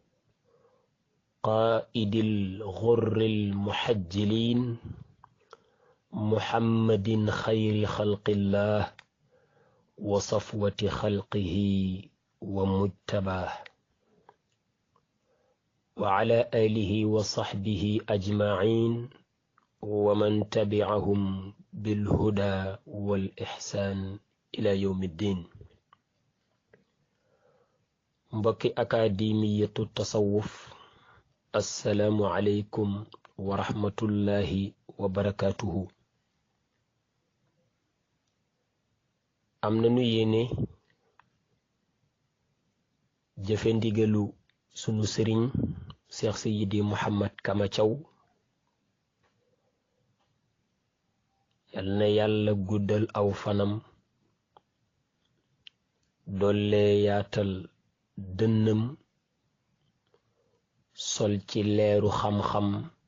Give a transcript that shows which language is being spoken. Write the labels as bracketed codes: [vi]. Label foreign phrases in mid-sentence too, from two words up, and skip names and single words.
[ar] قائد الغر المحجلين محمد خير خلق الله وصفوة خلقه ومجتباه وعلى آله وصحبه أجمعين ومن تبعهم بالهدى والإحسان إلى يوم الدين. mbokki akademiyatu tasawuf السلام عليكم ورحمة الله وبركاته. [wo] am nañu yéene jëfe ndigalu sunu sëriñ Cheikh Seydi Mouhammad Kama Thiaw, yal na yàlla guddal aw fanam dolle yaatal dënnam sol ci leeru xam-xam